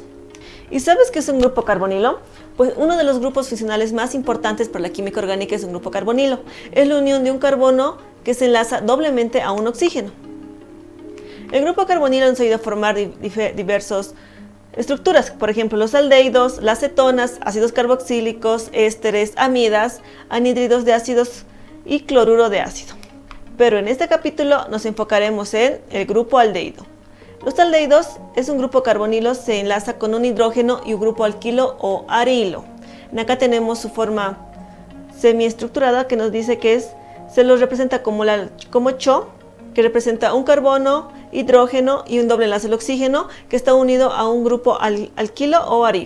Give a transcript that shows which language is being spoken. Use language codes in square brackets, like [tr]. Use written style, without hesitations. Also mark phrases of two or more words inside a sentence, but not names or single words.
[es] ¿Y sabes qué es un grupo carbonilo? Pues uno de los grupos funcionales más importantes para la química orgánica es un grupo carbonilo. Es la unión de un carbono que se enlaza doblemente a un oxígeno. El grupo carbonilo ha sabido formar diversas estructuras, por ejemplo los aldehídos, las cetonas, ácidos carboxílicos, ésteres, amidas, anhídridos de ácidos y cloruro de ácido. Pero en este capítulo nos enfocaremos en el grupo aldehído. Los aldehídos es un grupo carbonilo, se enlaza con un hidrógeno y un grupo alquilo o arilo. Acá tenemos su forma semiestructurada que nos dice que se los representa como CHO, que representa un carbono, hidrógeno y un doble enlace al oxígeno que está unido a un grupo alquilo o arilo.